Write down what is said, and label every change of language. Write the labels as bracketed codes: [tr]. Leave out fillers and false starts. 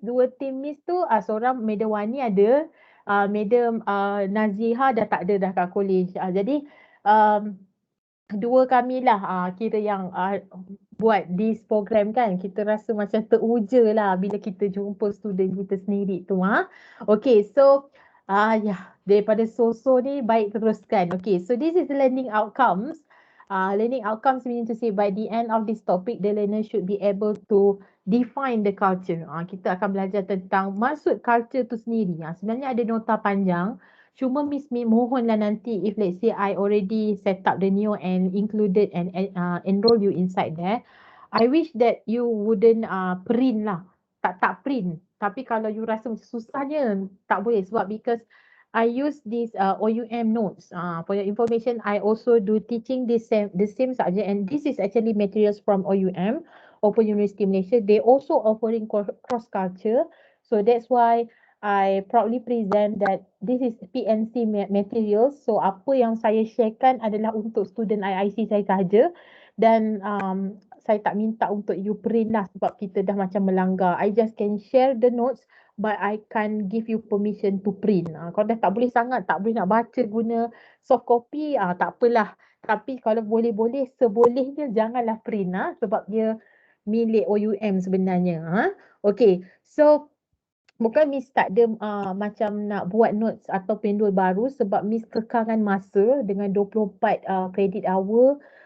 [ms] Dua tim Miss tu, seorang Madam Wani ada. Madam Naziha dah tak ada dah kat college. Jadi, um, dua kami lah kira yang buat [en] this program [ms] kan. Kita rasa macam teruja lah bila kita jumpa student kita sendiri tu. Okay, so daripada so-so ni baik teruskan. [en] Okay, so this is the learning outcomes. Learning outcomes meaning to say by the end of this topic, the learner should be able to define the culture. [ms] Kita akan belajar tentang maksud culture tu sendiri. Sebenarnya ada nota panjang. Cuma Miss Mi mohonlah nanti [en] if let's say I already set up the Neo and included and enroll you inside there. I wish that you wouldn't print lah. [ms] Tak print. Tapi kalau you rasa macam susahnya, tak boleh sebab [en] because I use this OUM notes. For your information, I also do teaching the same subject and this is actually materials from OUM, Open University Malaysia. They also offering cross culture. So that's why I proudly present that this is PNC materials. [ms] So apa yang saya sharekan adalah untuk student IIC saya sahaja dan saya tak minta untuk you print lah sebab kita dah macam melanggar. [en] I just can share the notes but I can't give you permission to print. [ms] Kalau dah tak boleh sangat, tak boleh nak baca guna soft copy, tak apalah. Tapi kalau boleh-boleh, sebolehnya janganlah print sebab dia milik OUM sebenarnya. Okay, so bukan Miss tak ada macam nak buat notes atau pendul baru sebab Miss kekangan masa dengan 24 credit hour.